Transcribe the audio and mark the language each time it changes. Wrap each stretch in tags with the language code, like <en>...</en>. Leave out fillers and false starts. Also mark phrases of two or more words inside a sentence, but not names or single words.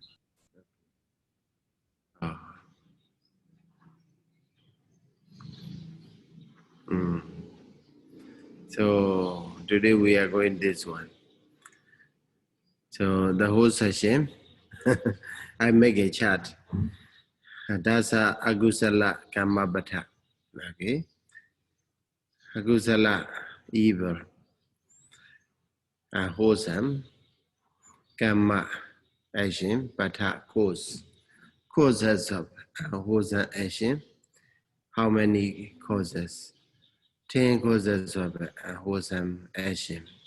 <en>So today we are going this one. So the whole session, I make a chart.</en> <pi>Dasa Agusala Kamabata.</pi> <en>Okay. Agusala, evil, wholesome, Kama, action, Bata, cause. Causes of wholesome action. How many causes? 10 causes of wholesome action.</en>